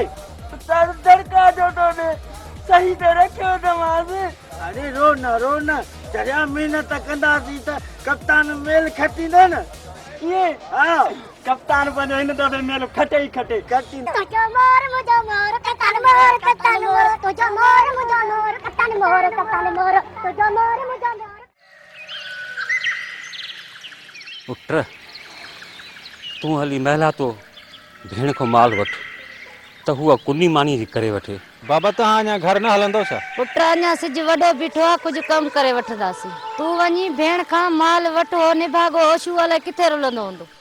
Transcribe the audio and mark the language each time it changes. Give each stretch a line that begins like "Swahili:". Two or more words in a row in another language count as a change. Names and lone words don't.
Sindhi: तार दड़का जो तो ने सही तो रखियो तमास। अरे रो न चरिया मेहनत कंदासीं त कप्तान मेल खटींदो न। ये हाँ कप्तान बनो हिन तो मेल खटे ही खटे खटी। तुझो मोर मुझो मोर कप्तान मोर तुझो मोर मुझो मोर कप्तान मोर तुझो मोर मुझो मोर। पुत्र तू हली महिला तो भेण को माल वठ त हुआ कुन्नी मानी जी करे वठे। बाबा तव्हां अञा घर न हलंदो छा? पुट अञा सिज वॾो बीठो आहे, कुझु कमु करे वठंदासीं। तूं वञी भेण खां माल वठो, निभागो होशू अलाए किथे रुलंदो हूंदो।